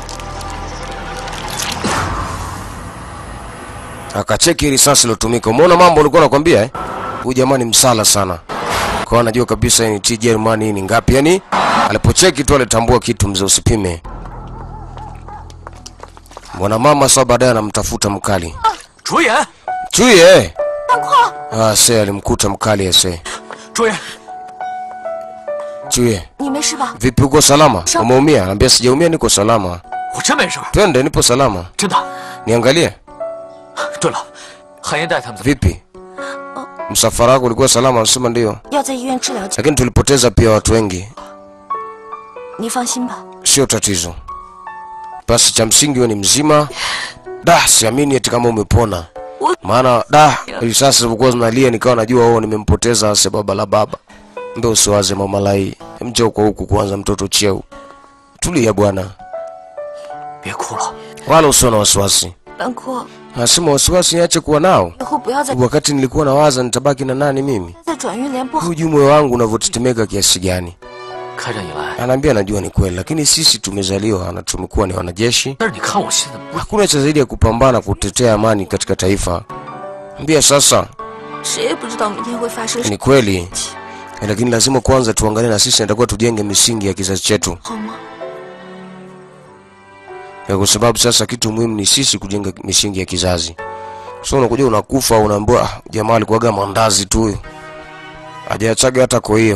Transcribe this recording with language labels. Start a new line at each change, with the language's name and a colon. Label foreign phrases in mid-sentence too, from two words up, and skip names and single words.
Swahili: Akacheki risasi ilotumika. Umeona mambo nilikuwa nakwambia Huyu jamaa ni msala sana. Kwa anajua kabisa ni T Germany ni ngapi. Yaani alipocheki tu alitambua kitu mzee, usipime. Mwanamama sasa baadaye anamtafuta mkali.
Chinese: 卓言，
Swahili: Chuye.
Chinese: 半阔，
Swahili: Se alimkuta mkali ese.
Chinese: 卓言，
Swahili: Chuye.
Chinese: 你没事吧？
Swahili: Vipi uko salama? Umeumia? Anambia sijaumia, niko salama.
Chinese: 我真没事，
Swahili: Twende, nipo salama.
Chinese: 真的。
Swahili: Niangalie.
Chinese: 对了，韩延代他们怎么？
Swahili: Vipi? Msafara wako ulikuwa salama? Anasema ndio.
Chinese: 要在医院治疗，
Swahili: Lakini tulipoteza pia watu wengi.
Chinese: 你放心吧。
Swahili: Sio tatizo. Basi cha msingi wewe ni mzima. Siamini eti kama umepona. Maana risasi zilikuwa zinalia nikawa najua nimempoteza sababu la baba. Ndio usiwaze mama lai. Mje huku kwanza mtoto cheu. Tulia bwana.
Chinese: 别哭了，
Swahili: Wala usio na wasiwasi.
Chinese: 半阔，
Swahili: Nasema wasiwasi niache kuwa nao.
Chinese: 以后不要再
Swahili: Wakati nilikuwa nawaza nitabaki na nani mimi.
Chinese: 再转运联不好。
Swahili: Hujui moyo wangu unavyotetemeka kiasi gani.
Chinese: 开战以来，
Swahili: Anaambia najua ni kweli, lakini sisi tumezaliwa na tumekuwa ni wanajeshi.
Chinese: 但是你看我现在不是，
Swahili: Hakuna cha zaidi ya kupambana kutetea amani katika taifa. Ambia sasa
Chinese: 谁也不知道明天会发生什
Swahili: ni kweli. Lakini lazima kwanza tuangalie na sisi natakuwa tujenge misingi ya kizazi chetu.
Chinese: 么，好吗？
Swahili: Kwa sababu sasa kitu muhimu ni sisi kujenga misingi ya kizazi. So unakuja unakufa unaambiwa jamaa alikuwaga mandazi tu huyo. Hajaachaga hata kwa hiyo.